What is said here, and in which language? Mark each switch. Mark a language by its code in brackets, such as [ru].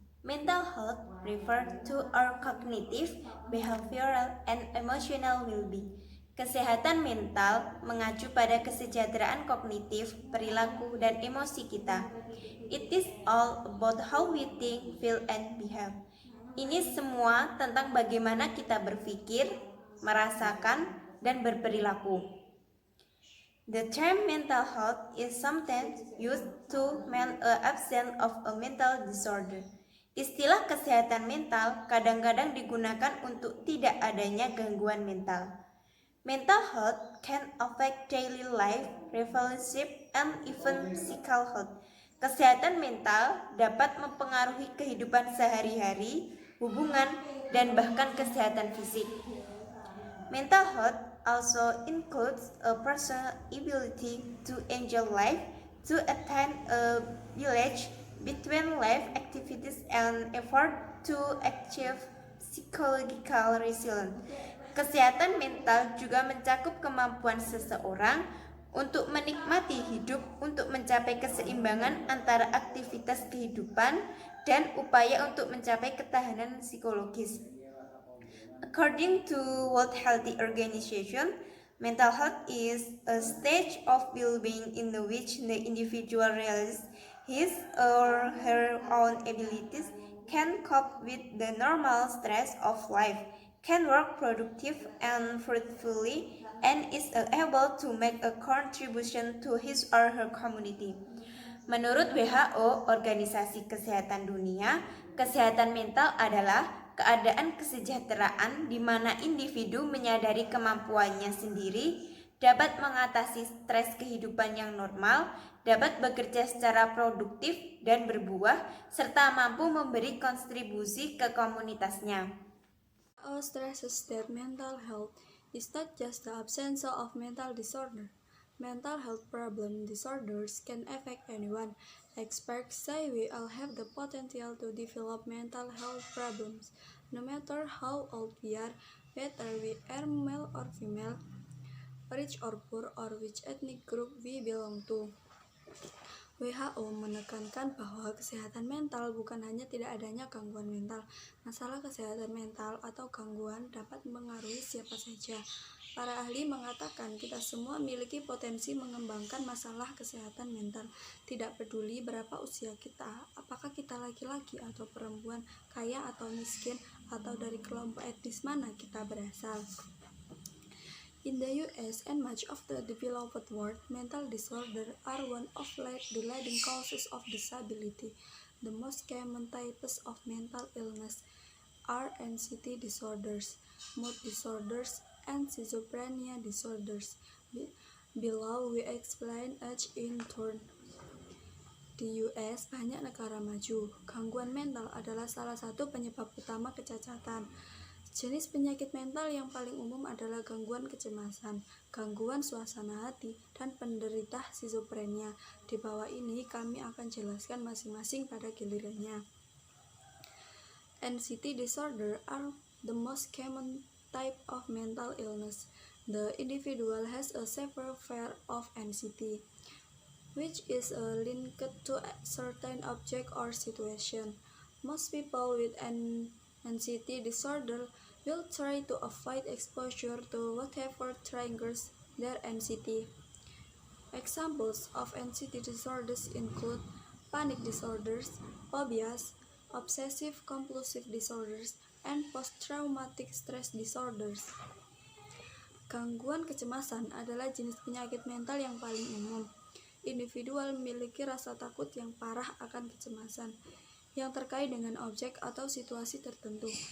[en] Mental health refer to our cognitive, behavioral, and emotional well-being. [id] Kesehatan mental mengacu pada kesejahteraan kognitif, perilaku, dan emosi kita. [en] It is all about how we think, feel, and behave. [id] Ini semua tentang bagaimana kita berpikir, merasakan, dan berperilaku. [en] The term mental health is sometimes used to mean an absence of a mental disorder. [id] Istilah kesehatan mental kadang-kadang digunakan untuk tidak adanya gangguan mental. [en] Mental health can affect daily life, relationship, and even physical health. [id] Kesehatan mental dapat mempengaruhi kehidupan sehari-hari, hubungan, dan bahkan kesehatan fisik. [en] Mental health also includes a person's ability to enjoy life, to attain a balance between life activities and effort to achieve psychological resilience. [id] Kesehatan mental juga mencakup kemampuan seseorang untuk menikmati hidup, untuk mencapai keseimbangan antara aktivitas kehidupan dan upaya untuk mencapai ketahanan psikologis. [en] According to World Health Organization, mental health is a stage of well-being in which the individual realizes his or her own abilities, can cope with the normal stress of life, can work productive and fruitfully, and is able to make a contribution to his or her community. [id] Menurut WHO, Organisasi Kesehatan Dunia, kesehatan mental adalah keadaan kesejahteraan di mana individu menyadari kemampuannya sendiri, dapat mengatasi stres kehidupan yang normal, dapat bekerja secara produktif dan berbuah, serta mampu memberi kontribusi ke komunitasnya. [en] Stresses that mental health is not just the absence of mental disorder. Mental health problem disorders can affect anyone. Experts say we all have the potential to develop mental health problems, no matter how old we are, whether we are male or female, rich or poor, or which ethnic group we belong to. [id] WHO menekankan bahwa kesehatan mental bukan hanya tidak adanya gangguan mental. Masalah kesehatan mental atau gangguan dapat mengaruhi siapa saja. Para ahli mengatakan kita semua memiliki potensi mengembangkan masalah kesehatan mental. Tidak peduli berapa usia kita, apakah kita laki-laki atau perempuan, kaya atau miskin, atau dari kelompok etnis mana kita berasal. [en] In the US and much of the developed world, mental disorders are one of the leading causes of disability. The most common types of mental illness are anxiety disorders, mood disorders, and schizophrenia disorders. Below we explain each in turn. [id] Di US, banyak negara maju. Gangguan mental adalah salah satu penyebab utama kecacatan. Jenis penyakit mental yang paling umum adalah gangguan kecemasan, gangguan suasana hati, dan penderita schizophrenia. Di bawah ini kami akan jelaskan masing-masing pada gilirannya. [en] Anxiety disorder are the most common type of mental illness. The individual has a severe fear of anxiety, which is linked to a certain object or situation. Most people with an anxiety disorder will try to avoid exposure to whatever triggers their anxiety. Examples of anxiety disorders include panic disorders, phobias, obsessive-compulsive disorders, and post-traumatic stress disorders. [id] Gangguan kecemasan adalah jenis penyakit mental yang paling umum. Individual memiliki rasa takut yang parah akan kecemasan yang terkait dengan objek atau situasi tertentu.